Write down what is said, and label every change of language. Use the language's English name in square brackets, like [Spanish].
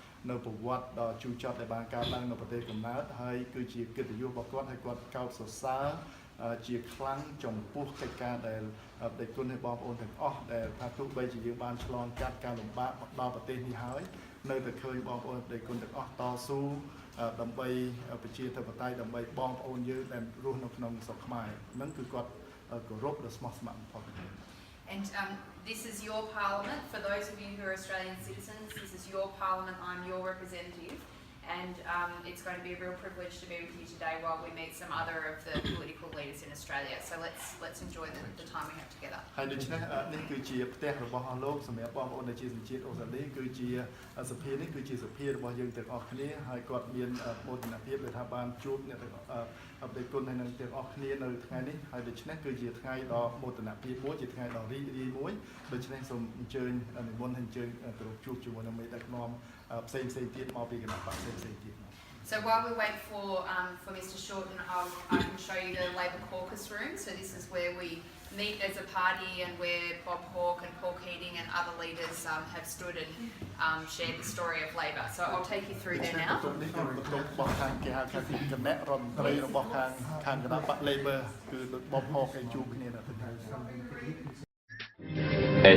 [Khmer] នៅប្រវត្តិដ៏ជូរចត់ដែលបានកើតឡើងនៅប្រទេសកំណើតហើយគឺជាកិត្តិយសរបស់គាត់ហើយគាត់កោតសរសើរជាខ្លាំងចំពោះកិច្ចការដែលដេគុណឲ្យបងប្អូនទាំងអស់ដែលថាទោះបីជាយើងបានឆ្លងកាត់ការលំបាកមកដល់ប្រទេសនេះហើយនៅតែឃើញបងប្អូនដេគុណទាំងអស់តស៊ូដើម្បីប្រជាធិបតេយ្យដើម្បីបងប្អូនយើងដែលរស់នៅក្នុងស្រុកខ្មែរហ្នឹងគឺគាត់គោរពដ៏ស្មោះស្ម័គ្របំផុត [English] And this is your parliament. For those of you who are Australian citizens, this is your parliament. I'm your representative. And it's going to be a real privilege to be with you today while we meet some other of the political leaders in Australia. So let's enjoy the time we have together. [Khmer] ហើយដូច្នេះនេះគឺជាផ្ទះរបស់អស់លោកសម្រាប់បងប្អូនដែលជាសញ្ជាតិអូស្ត្រាលីគឺជាសភានេះគឺជាសភារបស់យើងទាំងអស់គ្នាហើយគាត់មានមោទនភាពដែលថាបានជួបអ្នកទាំងអបិគុណហើយនឹងទាំងអស់គ្នានៅថ្ងៃនេះហើយដូច្នេះគឺជាថ្ងៃដ៏មោទនភាពមួយជាថ្ងៃដ៏រីករាយមួយដូច្នេះសូមអញ្ជើញនិមន្តអញ្ជើញទៅជួបជាមួយនឹងមេដឹកនាំ ផ្សេងទៀតមកពីគណៈបកផ្សេងទៀត [English] So while we wait for Mr. Shorten, I can show you the Labor caucus room. So this is where we meet as a party and where Bob Hawke and Paul Keating and other leaders have stood and shared the story of Labor. So I'll take you through there now.